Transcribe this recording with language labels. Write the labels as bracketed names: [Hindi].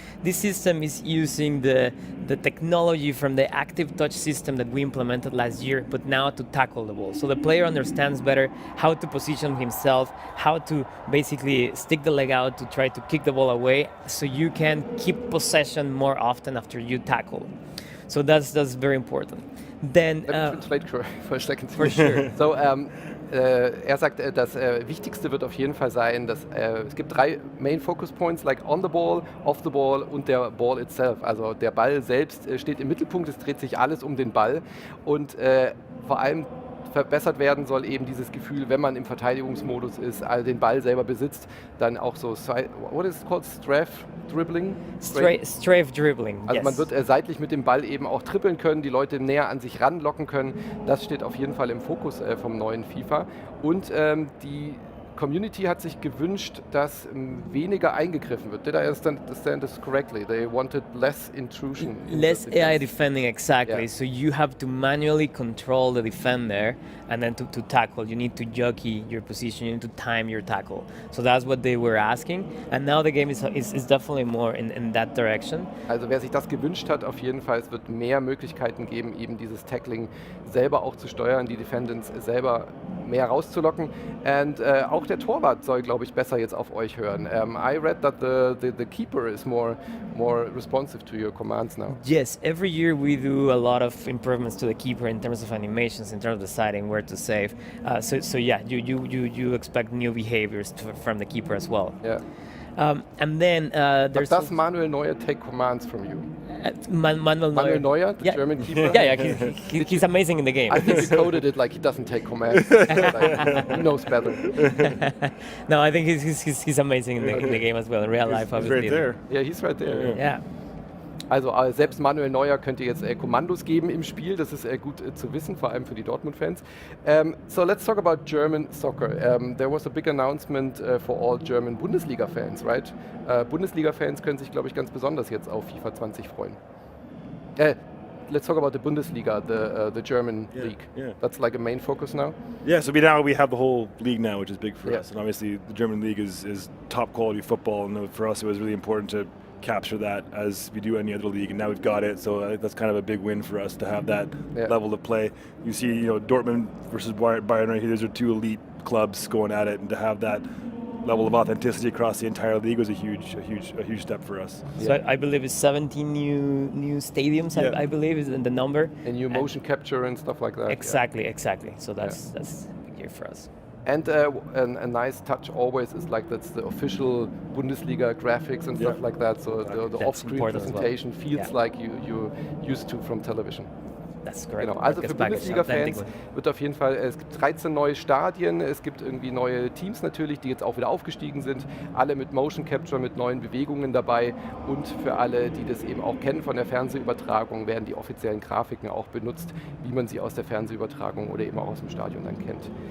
[English] This system is using the technology from the active touch system that we implemented last year, but now to tackle the ball. So the player understands better how to position himself, how to basically stick the leg out to try to kick the ball away, so you can keep possession more often after you tackle. So that's very important. Then, Let me translate for a second. For sure. [German] So, er sagt, das Wichtigste wird auf jeden Fall sein, dass es gibt 3 [English] Main Focus Points, like on the ball, [German] off the ball und der Ball itself. Also der Ball selbst steht im Mittelpunkt, es dreht sich alles um den Ball und vor allem verbessert werden soll eben dieses Gefühl, wenn man im Verteidigungsmodus ist, also den Ball selber besitzt, dann auch so, [English] what is it called, strafe dribbling? Strafe dribbling, [German] Also [English] yes. [German] man wird seitlich mit dem Ball eben auch trippeln können, die Leute näher an sich ranlocken können. Das steht auf jeden Fall im Fokus vom neuen FIFA. Und die Community hat sich gewünscht, dass weniger eingegriffen wird. [English] Did I understand this correctly? They wanted less intrusion. Less AI defending, exactly. Yeah. So you have to manually control the defender, and then to tackle, you need to jockey your position, you need to time your tackle. So that's what they were asking, and now the game is definitely more in that direction. [German] Also wer sich das gewünscht hat, auf jeden Fall, es wird mehr Möglichkeiten geben, eben dieses Tackling selber auch zu steuern, die Defendants selber mehr rauszulocken. Und auch der Torwart soll, glaube ich, besser jetzt auf euch hören. [English] I read that the keeper is more responsive to your commands now. Yes, every year we do a lot of improvements to the keeper in terms of animations, in terms of deciding where to save. So yeah, you expect new behaviors from the keeper as well. Yeah. And then there's... Does Manuel Neuer take commands from you? Manuel Neuer, the German keeper? Yeah, he's amazing in the game. I think you coded it like he doesn't take commands. Like, he knows better. No, I think he's amazing in the game as well, in real life, obviously. He's right there. Yeah, he's right there. Yeah. [German] Also selbst Manuel Neuer könnte jetzt Kommandos geben im Spiel, das ist gut zu wissen, vor allem für die Dortmund-Fans. [English] So let's talk about German soccer. There was a big announcement for all German Bundesliga-Fans, right? [German] Bundesliga-Fans können sich, glaube ich, ganz besonders jetzt auf FIFA 20 freuen. [English] Let's talk about the Bundesliga, the German league. Yeah. That's like a main focus now? Yeah, so we have the whole league now, which is big for Yeah. us. And obviously the German league is top quality football, and for us it was really important to capture that as we do any other league, and now we've got it, so I think that's kind of a big win for us to have that level of play. You see, Dortmund versus Bayern right here, those are 2 elite clubs going at it, and to have that level of authenticity across the entire league was a huge step for us. So I believe it's 17 new stadiums. Yeah. I believe is the number. And new motion capture and stuff like that. Exactly. So that's a big year for us. And a nice touch always is like that's the official Bundesliga graphics and stuff like that. So the off-screen presentation feels like you used to from television. That's correct. [German] Genau. Also für Bundesliga-Fans wird auf jeden Fall, es gibt 13 neue Stadien, es gibt irgendwie neue Teams natürlich, die jetzt auch wieder aufgestiegen sind, alle mit Motion Capture, mit neuen Bewegungen dabei, und für alle, die das eben auch kennen von der Fernsehübertragung, werden die offiziellen Grafiken auch benutzt, wie man sie aus der Fernsehübertragung oder eben auch aus dem Stadion dann kennt.